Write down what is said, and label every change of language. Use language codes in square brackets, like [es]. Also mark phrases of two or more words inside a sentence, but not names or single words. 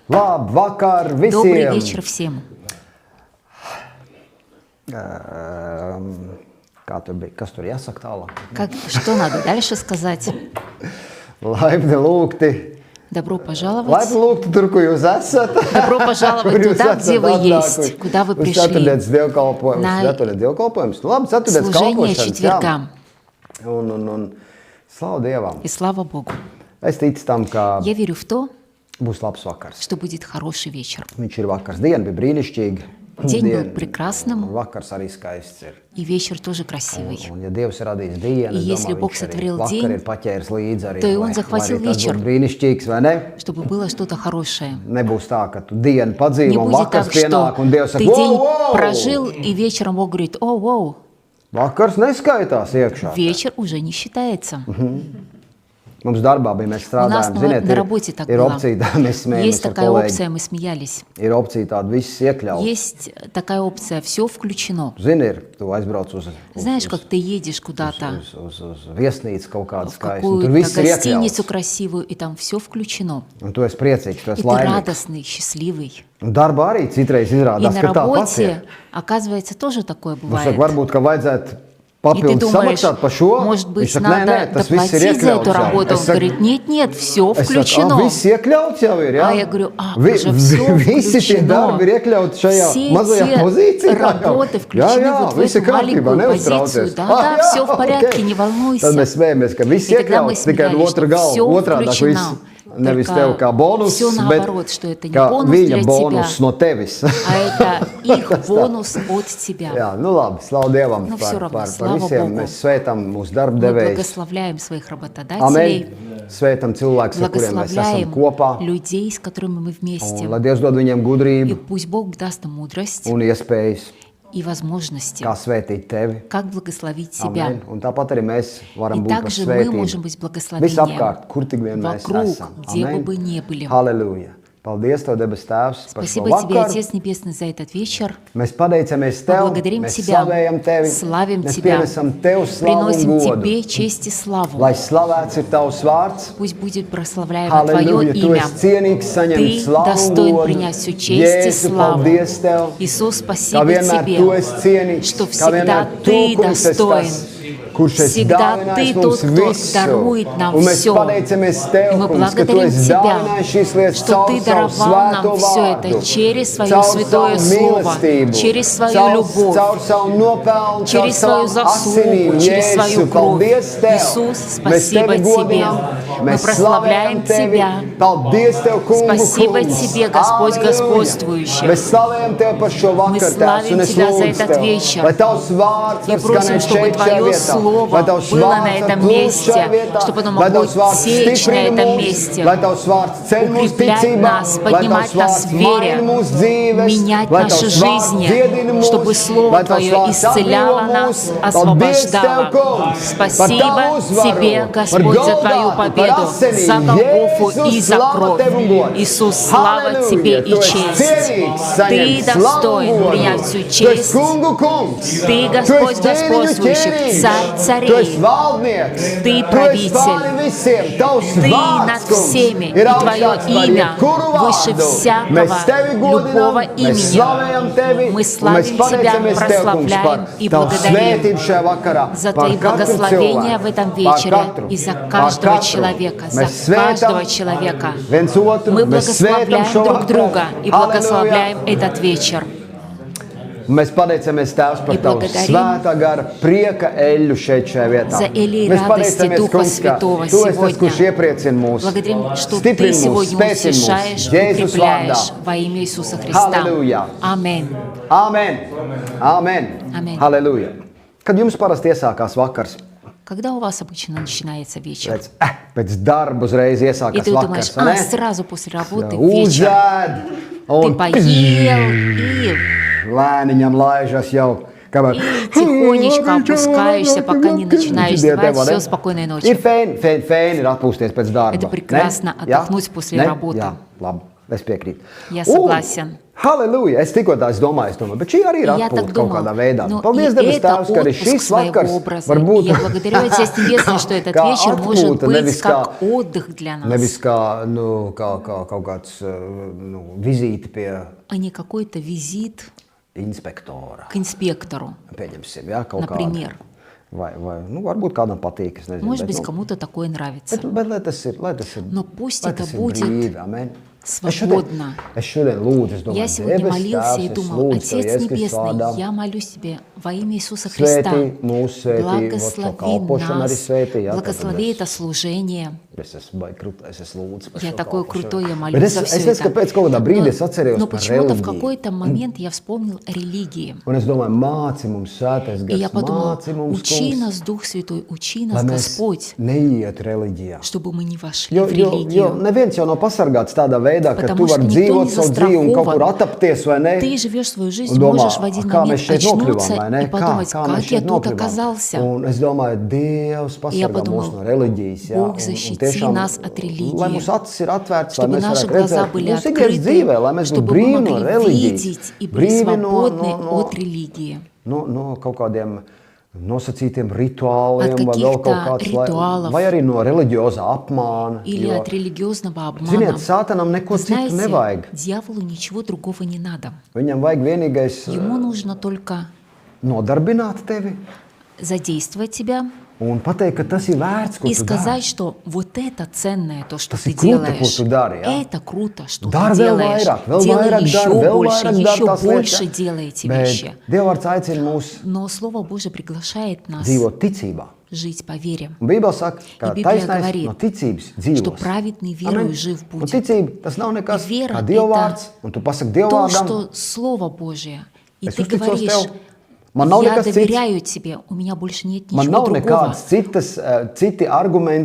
[lv] Labvakar visiem! [ru] Добрый вечер всем. [lv] Kā tur bija? Kas tur jāsaka tālāk? [ru] Что надо дальше сказать? [lv] Laipni lūgti! [ru] Добро пожаловать. [lv] Laipni lūgti tur, kur jūs esat! [ru] Добро пожаловать туда, где вы есть, куда вы пришли. [lv] Ceturtdienas dievkalpojums. Labi, ceturtdienas [ru] Служение [lv] kalpošanas. [ru] четвергам. [lv] Un slavu Dievam. [ru] И слава Богу. [lv] Es ticu tam, ka [ru] Я верю в то, [lv] būs labs vakars. [ru] что будет хороший вечер. [lv] Viņš ir vakars. Diena bija brīnišķīga. [ru] День был прекрасным, [lv] Vakars arī skaists ir. [ru] и вечер тоже красивый. [lv] Un, ja Dievs ir radījis dienu, [ru] И [lv] es [ru] если [lv] domāju, [ru] Бог [lv] viņš arī [ru] сотворил [lv] vakar [ru] день, [lv] ir paķēris līdzi arī, [ru] то и Он [lv] lai [ru] захватил [lv] arī tas [ru] вечер. [lv] būtu brīnišķīgs, vai ne? [ru] Чтобы было что-то хорошее. [lv] Nebūs tā, ka tu dienu padzīvo [ru] Не [lv] un [ru] будет [lv] vakars [ru] так, что [lv] pienāk un Dievs [ru] ты [lv] saka, [ru] день [lv] wow! [ru] прожил, и вечером Бог говорит, о, воу, [lv] Vakars neskaitās iekšā. [ru] вечер уже не считается. [lv] Mums darbā bija, mēs strādājām, [ru] на [lv] ziniet, [ru] работе так [lv] ir [ru] было. [lv] opcija, tā mēs smējamies [ru] Есть [lv] ar [ru] такая [lv] kolēģi. [ru] опция, мы смеялись. [lv] Ir opcija tāda viss iekļaut. [ru] Есть такая опция, все включено. [lv] Zini, ir, tu aizbrauc uz [ru] Знаешь, как ты едешь куда-то, [lv] uz viesnīcu kaut kādu [ru] в [lv] skaistu, un tur [ru] какую-то [lv] viss ir [ru] гостиницу [lv] iekļauts. [ru] красивую, и там все включено. [lv] Un tu esi priecīgs, tu [ru] И [lv] esi [ru] ты [lv] laimīgs. [ru] радостный, счастливый. [lv] Un darbā arī citreiz [ru] И [lv] izrādās, [ru] на [lv] ka tā pats ir. [ru] работе, оказывается, тоже такое [lv] Nu, saka, [ru] бывает. [lv] varbūt, ka vajadzētu [ru] И ты [lv] papildus [ru] думаешь, [lv] samaksāt par šo. [ru] может [lv] Viņš [ru] быть, [lv] saka, nē, nē, [ru] надо [lv] tas viss ir [ru] доплатить за [lv] iekļauts [ru] эту [lv] jau. [ru] работу. Он [lv] Es saku, [ru] говорит, нет, нет, все [lv] es saku, [ru] включено. [lv] viss iekļauts jau ir, jā? [ru] А я говорю, уже все [lv] Visi tie darbi ir iekļauti šajā [ru] Все [lv] mazajā [ru] те [lv] pozīcijā. [ru] работы включены вот в [lv] viss ir [ru] эту [lv] kārtībā, [ru] маленькую позицию. [lv] neuztraucies. [ru] Да, [lv] jā, [ru] все в порядке, [lv] ok. [ru] не [lv] Tad [ru] волнуйся. [lv] mēs smējamies, ka viss [ru] И тогда мы [lv] iekļauts, tikai [ru] смеялись, [lv] otra [ru] что [lv] galva, [ru] все [lv] otrādāk viss. [ru] включено. [lv] Nevis [ru] Только [lv] tev kā bonus, [ru] всё [lv] bet [ru] наоборот, что это не [lv] kā [ru] бонус [lv] viņa [ru] для [lv] bonus [ru] тебя, [lv] no tevis. [ru] А это их бонус от тебя. [lv] Jā, nu labi, slavu Dievam Nu, par, [ru] всё равно, [lv] par [ru] слава [lv] visiem. [ru] Богу. [lv] Mēs svētam mūsu darba [ru] Мы [lv] devējus. [ru] благословляем своих работодателей, [lv] Amen. Svētam cilvēkus, ar kuriem mēs esam [ru] благословляем [lv] kopā. [ru] людей, с которыми мы [lv] Un [ru] вместе. [lv] lai Dievs dod viņiem [ru] И [lv] gudrību [ru] пусть Бог даст нам мудрость [lv] un iespējas, [ru] и возможности, [lv] kā svētīt tevi. [ru] как благословить себя. [lv] Amen. Un tāpat arī mēs varam [ru] И [lv] būt par [ru] также мы можем [lv] svētību. [ru] быть благословением [lv] Visapkārt, kur tik vien mēs [ru] вокруг, [lv] esam. [ru] где бы [lv] Amen. [ru] мы ни были. [lv] Halleluja. Paldies Tev, debes Tēvs, par šo [ru] Спасибо Тебе, [lv] vakaru. [ru] Отец Небесный, за этот вечер. [lv] Mēs pateicamies [ru] Мы [lv] Tev, [ru] благодарим [lv] mēs [ru] Тебя, [lv] slavējam Tevi, [ru] славим [lv] mēs [ru] Тебя, [lv] pienesam Tev slavu un [ru] приносим [lv] godu. [ru] Тебе честь и славу. [lv] Lai slavēts ir Tavs vārds. [ru] Пусть будет прославляемо Твое [lv] Halleluja, Tu [ru] имя. [lv] esi cienīgs saņemt [ru] Ты [lv] slavu un [ru] достоин [lv] godu. [ru] принять всю честь и [lv] Jēzu, [ru] славу. [lv] paldies Tev, [ru] Иисус, [lv] ka [ru] спасибо [lv] vienmēr [ru] Тебе, [lv] Tu esi cienīgs, [ru] что [lv] ka [ru] всегда [lv] vienmēr Tu, [ru] Ты [lv] kungs, esi [ru] достоин. [lv] tas, kurš esi [ru] Всегда [lv] dāvinājis [ru] Ты [lv] mums [ru] тот, кто [lv] visu. [ru] дарует нам [lv] Un mēs [ru] всё. [lv] pateicamies Tev, [ru] И мы [lv] kungs, ka Tu [ru] благодарим [lv] esi [ru] Тебя, [lv] dāvinājis šīs lietas [ru] что [lv] caur [ru] Ты [lv] savu [ru] даровал [lv] svēto [ru] нам все это [lv] vārdu, [ru] через Свое [lv] caur [ru] святое [lv] savu [ru] Слово, [lv] mīlestību, [ru] через Свою [lv] caur [ru] любовь, [lv] savu nopelnu, caur [ru] через свою [lv] savām asinīm. [ru] заслугу, через свою [lv] Jēzu, [ru] кровь. [lv] paldies Tev. [ru] Иисус, [lv] Mēs [ru] спасибо [lv] Tevi [ru] Тебе. [lv] godinām, [ru] Мы [lv] mēs [ru] прославляем [lv] slavējam Tevi. [ru] Тебя. [lv] Paldies Tev, kungu, [ru] Спасибо [lv] kungs. Тебе, Господь Halleluja. [ru] господствующий. [lv] Mēs slavējam Tev par šo [ru] Мы [lv] vakaru, Tēvs, [ru] славим [lv] un es [ru] Тебя за [lv] lūdzu [ru] этот [lv] Tev, [ru] вечер. [lv] lai Tavs vārds [ru] И [lv] var [ru] просим, [lv] skanēt [ru] чтобы [lv] šeit, šajā [ru] Твое [lv] vietā, [ru] Слово [lv] lai Tavs [ru] было на [lv] vārds [ru] этом [lv] var plūst [ru] месте, [lv] šajā vietā, [ru] чтобы оно [lv] lai [ru] могло [lv] Tavs vārds [ru] течь на [lv] stiprina [ru] этом [lv] mūs, [ru] месте, [lv] lai Tavs vārds ceļ mūsu [ru] укреплять [lv] ticībā, [ru] нас, [lv] lai [ru] поднимать [lv] Tavs [ru] нас [lv] vārds [ru] в вере, [lv] maina mūsu dzīves, [ru] менять [lv] lai [ru] наши [lv] Tavs vārds [ru] жизни, [lv] dziedina mūs, [ru] чтобы Слово [lv] lai Tavs [ru] Твое [lv] vārds [ru] исцеляло [lv] atbrīvo [ru] нас, [lv] mūs. Paldies [ru] освобождало. [lv] Tev, kungs, [ru] Спасибо [lv] par Tavu uzvaru, [ru] Тебе, [lv] par [ru] Господь, за Твою [lv] Golgātu, par [ru] победу, [lv] asinīm. [ru] за Голгофу [lv] Jēzus, [ru] и за [lv] slava [ru] кровь. [lv] Tev un gods. [ru] Иисус, слава [lv] Halleluja, [ru] Тебе и [lv] Tu esi [ru] честь. [lv] cienīgs [ru] Ты [lv] saņemt slavu un [ru] достоин [lv] godu. [ru] принять всю [lv] Tu esi [ru] честь. [lv] kungu kungs. [ru] Ты, [lv] Tu [ru] Господь [lv] esi ķēniņu [ru] господствующих, [lv] ķēniņš. [ru] Царь [lv] Tu [ru] царей. [lv] esi valdnieks. [ru] Ты [lv] Tu esi [ru] правитель. [lv] pāri visiem. Tavs [ru] Ты [lv] vārds, [ru] над [lv] kungs, [ru] всеми, [lv] ir [ru] и Твое [lv] augstāks par [ru] имя [lv] jebkuru [ru] выше [lv] vārdu. [ru] всякого [lv] Mēs Tevi godinām, [ru] любого [lv] mēs [ru] имени. [lv] slavējam Tevi, [ru] Мы [lv] un mēs [ru] славим Тебя, [lv] pateicamies Tev, kungs, [ru] прославляем [lv] par [ru] и [lv] Tavu [ru] благодарим [lv] svētību šajā vakarā, [ru] за [lv] par [ru] Твои [lv] katru [ru] благословения [lv] cilvēku, [ru] в этом [lv] par [ru] вечере [lv] katru, [ru] и за [lv] par [ru] каждого [lv] katru. [ru] человека, за [lv] Mēs svētam [ru] каждого человека. [lv] viens otru, [ru] Мы [lv] mēs svētam [ru] благословляем [lv] šo [ru] друг [lv] vakaru. [ru] друга и [lv] Halleluja. [ru] благословляем этот вечер. [lv] Mēs pateicamies Tēvs par [ru] И [lv] Tavu [ru] благодарим [lv] svētā gara prieka eļļu šeit šajā vietā. [ru] за эли [lv] Mēs [ru] радости [lv] pateicamies, [ru] Духа [lv] kungs, ka [ru] Святого [lv] Tu esi tas, [ru] сегодня. [lv] kurš iepriecina mūs, [ru] Благодарим, что [lv] stiprina [ru] Ты [lv] mūs, [ru] сегодня [lv] spēcina mūs. [ru] утешаешь, [lv] Jēzus vārdā. [ru] укрепляешь во имя Иисуса Христа. [lv] Halleluja. [ru] Аминь. [lv] Amen. Amen. Amen. Halleluja. Kad jums parasti iesākās vakars? [ru] Когда у вас обычно начинается вечер? [lv] Pēc darba uzreiz [ru] И [lv] iesākās [ru] ты думаешь, [lv] vakars, vai ne? [ru] сразу после работы вечер. [lv] Uzēd. [ru] Ты [lv] Un [ru] поел и [lv] lēniņam laižas jau. [ru] тихонечко опускаешься, пока не начинаешь спать. Все, спокойной [lv] Ir [ru] ночи. [lv] fēni ir atpūsties pēc darba. [ru] Это прекрасно [lv] Ne? Jā? [ru] отдохнуть после [lv] Ne? [ru] работы. [lv] Jā, labi. Es piekrītu. [ru] Я согласен. [lv] Halleluja! Es tikko tā domāju, bet šī arī ir [ru] И я так [lv] atpūta kaut [ru] думал, [lv] kādā veidā. [ru] ну [lv] Paldies, [ru] и [lv] debes [ru] это [lv] Tēvs, ka arī [ru] отпуск [lv] šis [ru] своего [lv] vakars [ru] образа. [lv] var [ru] И [lv] būt [ru] я благодарю Отец Небесный, что этот [lv] kā [ru] вечер может [lv] atpūta, [ru] быть как отдых для нас, [lv] nevis kā, nu, kā kaut kāds nu, vizīti pie [ru] а не какой-то визит [lv] inspektora. [ru] к инспектору. [lv] Pieņemsim, ja, kaut [ru] Например. [lv] kādu. Vai, nu, varbūt kādam patīk, es nezinu. [ru] Может [lv] bet, [ru] быть, [lv] nu, [ru] кому-то такое нравится. [lv] bet lai tas ir, [ru] Но пусть [lv] lai [ru] это [lv] tas ir [ru] будет [lv] brīvi, amen. [ru] свободно. [lv] Es šodien lūdzu, es domāju, [ru] Я сегодня [lv] debes [ru] молился и [lv] Tēvs, es [ru] думал, [lv] lūdzu Tev [ru] Отец [lv] Jēzus Kristus [ru] Небесный, [lv] vārdā. [ru] я молюсь Тебе во имя Иисуса Христа. [lv] Svētī mūs, svētī, [ru] Благослови [lv] kalpošanu arī [ru] нас, [lv] svētī. Jā, [ru] благослови [lv] tātad [ru] это служение. [lv] es esmu baigi krūtā, es esmu lūdzu par [ru] Я [lv] šo [ru] такой [lv] kalpošanu. [ru] крутой, я [lv] Bet [ru] молюсь за [lv] es [ru] все [lv] nezinu, [ru] это. [lv] kāpēc kaut kādā brīdī es atcerējos [ru] Но [lv] par [ru] почему-то в [lv] reliģiju. [ru] какой-то момент я вспомнил о религии. [lv] Un es domāju, māci mums svētais [ru] И я [lv] gars, [ru] подумал, [lv] māci mums [ru] учи [lv] kungs, [ru] нас, Дух Святой, учи [lv] lai [ru] нас, [lv] mēs [ru] Господь, [lv] neiet reliģijā. [ru] чтобы мы не вошли [lv] Jo, [ru] в [lv] jo, jo [ru] религию. [lv] neviens jau nav pasargāts tādā veidā, ka [ru] Потому [lv] tu vari [ru] что никто [lv] dzīvot [ru] не [lv] savu dzīvi un kaut kur [ru] застрахован. [lv] atapties, vai ne? [ru] Ты живешь свою [lv] Un [ru] жизнь, [lv] domā, [ru] можешь в один [lv] kā mēs [ru] момент [lv] šeit nokļuvām, vai [ru] очнуться [lv] ne? [ru] и подумать, [lv] Kā [ru] как [lv] mēs [ru] я [lv] šeit [ru] тут [lv] nokļuvām? [ru] оказался. [lv] Un es domāju, Dievs [ru] Я [lv] pasargā mūs [ru] подумал, [lv] no reliģijas. Jā, [ru] Бог защити нас от религии, [lv] lai mūsu acis ir atvērtas, lai [ru] чтобы [lv] mēs [ru] наши [lv] varētu [ru] глаза [lv] redzēt [ru] были [lv] mūsu ikdienas [ru] открыты, [lv] dzīvē, lai mēs būtu [ru] чтобы мы [lv] brīvi no [ru] могли [lv] reliģijas, [ru] видеть и были [lv] brīvi [ru] свободны от религии. [lv] no kaut kādiem nosacītiem rituāliem, [ru] От [lv] vai vēl kaut [ru] каких-то [lv] kāds, [ru] ритуалов. [lv] vai arī no reliģiozā apmāna. [ru] Или [lv] jo, [ru] от религиозного обмана. [lv] Ziniet, Sātanam neko citu [ru] Знаете, [lv] nevajag. [ru] дьяволу ничего другого не надо. [lv] Viņam vajag vienīgais [ru] Ему нужно только [lv] nodarbināt tevi [ru] задействовать тебя [lv] un pateikt, ka tas ir vērts, ko [ru] и [lv] tu [ru] сказать, [lv] dari. [ru] что вот это ценное, то, что [lv] Tas [ru] ты [lv] ir krūta, ko [ru] делаешь. [lv] tu dari. Ja? [ru] Это круто, что [lv] Dari [ru] ты [lv] vēl [ru] делаешь. [lv] vairāk, vēl [ru] Делай [lv] vairāk [ru] еще [lv] dari, vēl [ru] больше, [lv] vairāk dari [ru] еще [lv] tās [ru] больше [lv] lietas. [ru] делай эти [lv] Bet [ru] вещи. [lv] Dievvvārds aicina mūs [ru] Но Слово Божие приглашает нас [lv] dzīvot ticībā. [ru] жить по вере. [lv] Un Bībele saka, ka [ru] И Библия [lv] taisnais [ru] говорит, [lv] no ticības [ru] что [lv] dzīvos. [ru] праведный верою жив [lv] Un [ru] будет. [lv] ticība tas nav nekas [ru] И вера [lv] kā [ru] это [lv] Dievvvārds, un tu pasaki [ru] То, [lv] Dievvvārdam, [ru] что Слово Божие. И [lv] es [ru] ты [lv] uzticos [ru] говоришь, [lv] tev. Man nav [ru] я [lv] nekas cits. [ru] доверяю тебе, у меня больше нет [lv] Man [ru] ничего [lv] nav [ru] другого. [lv] nekādas citi argumenti